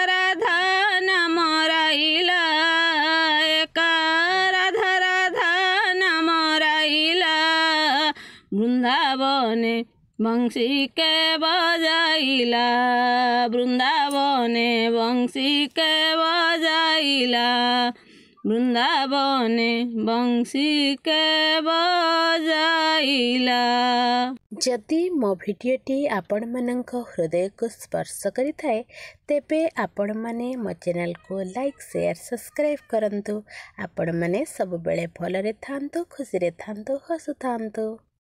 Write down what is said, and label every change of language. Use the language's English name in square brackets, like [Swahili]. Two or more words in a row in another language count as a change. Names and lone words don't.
[Odia] ରାଧା ନାମ ରାଇଲା ଏକା ରାଧା ରାଧା ନାମ ରାଇଲା ବୃନ୍ଦାବନେ ବଂଶୀ କେ ବଜାଇଲା ବୃନ୍ଦାବନେ ବଂଶୀ କେ ବଜାଇଲା ବୃନ୍ଦାବନେ ବଂଶୀ କେ ବଜାଇଲା। ଯଦି ମୋ ଭିଡିଓଟି ଆପଣ ମାନଙ୍କ ହୃଦୟ କୁ ସ୍ପର୍ଶ କରି ଥାଏ ତେବେ ଆପଣ ମାନେ ମୋ ଚ୍ୟାନେଲ କୁ [English] like share subscribe [Odia] କରନ୍ତୁ ଆପଣ ମାନେ ସବୁ ବେଳେ ଭଲରେ ଥାଆନ୍ତୁ ଖୁସି ରେ ଥାଆନ୍ତୁ ହସୁ ଥାଆନ୍ତୁ।